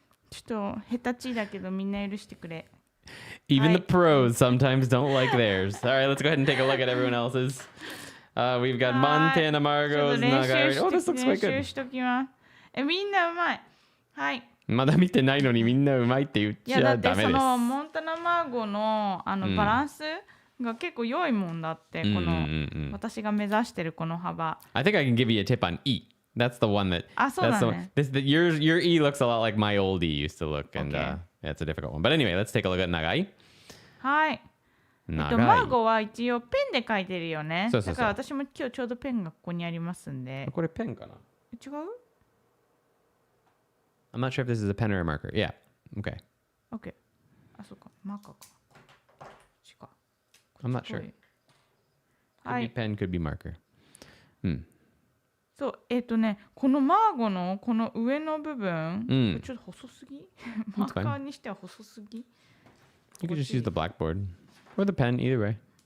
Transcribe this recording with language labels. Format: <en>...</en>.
<ja>ちょっと下手ちだけどみんな許してくれ。</ja> <en>Even the pros sometimes don't like theirs. All right, let's go ahead and take a look at everyone else's. We've got Montana Margot's Nagai. Oh, this looks quite good.</en> <ja>練習しときます。みんなうまい。はい。まだ見てないのにみんなうまいって言っちゃダメです。いやだってそのモンタナマーゴのバランスが結構良いもんだって、この私が目指してるこの幅。</ja> <en>I think I can give you a tip on E. That's the one that.</en> <ja>あ、そうだね。</ja> <en>Your E looks a lot like my old E used to look, and Okay. It's a difficult one. But anyway, let's take a look at Nagai.</en> <ja>はい。マーゴは一応ペンで書いてるよね。だから私も今日ちょうどペンがここにありますんで。これペンかな？違う？</ja> <en>I'm not sure if this is a pen or a marker. Yeah. Okay.</en> <ja>Okay. あ、そうか。マーカーか。違う。</ja> <en>I'm not sure.</en> <ja>は</ja> <en>Could be</en> <ja>い。</ja> <en>pen, could be marker.</en> <ja>そう、このマーゴのこの上の部分、ちょっと細すぎマーカーにしては細すぎ</ja> <en>You could just use the blackboard or the pen, either way.</en>